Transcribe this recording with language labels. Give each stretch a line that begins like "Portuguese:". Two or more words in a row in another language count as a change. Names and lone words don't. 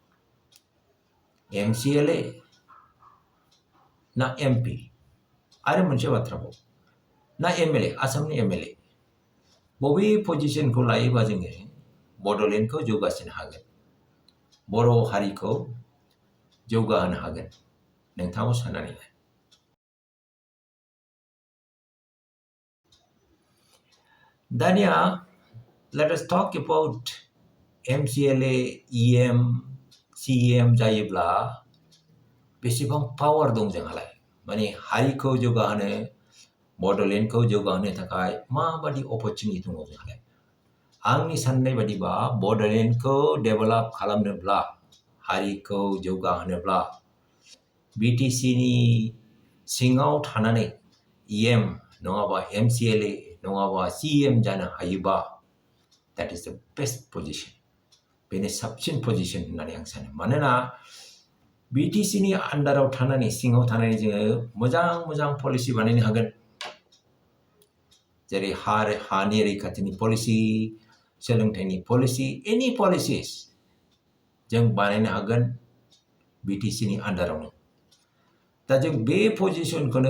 Bodo: MCLA ना MP आरो मोनसे बाथ्राबाव ना MLA आसामनि MLA बबे पजिशनखौ लायोबा जोङो बड'लेण्डखौ जौगासिनो हागोन बर' हारिखौ जौगाहोनो हागोन नोंथाङा साननानै नाय दानिया
English: let us talk about MCLA, EM, CEM
Bodo: जायोब्ला बेसेबां पावार दं जोंहालाय माने हारिखौ जौगाहोनो बड'लेण्डखौ जौगाहोनो थाखाय माबादि अपरचुनिटि दङ जोंहालाय आंनि साननाय बादिबा बड'लेण्डखौ डेभेलप खालामनोब्ला हारिखौ जौगाहोनोब्ला बिटिसिनि सिङाव थानानै EM नङाबा MCLA नङाबा CEM जानो हायोबा
English: that is the best position
Bodo: बेनो साबसिन पजिशन होननानै आं सानो मानोना बिटिसिनि आन्डाराव थानानै सिङाव थानानै जोङो मोजां पलिसि बानायनो हागोन जेरै हानि रैखाथिनि पलिसि सोलोंथाइनि पलिसि एनि पलिसिस जों बानायनो हागोन बिटिसिनि आन्डारावनो दा जों बे पजिशनखौनो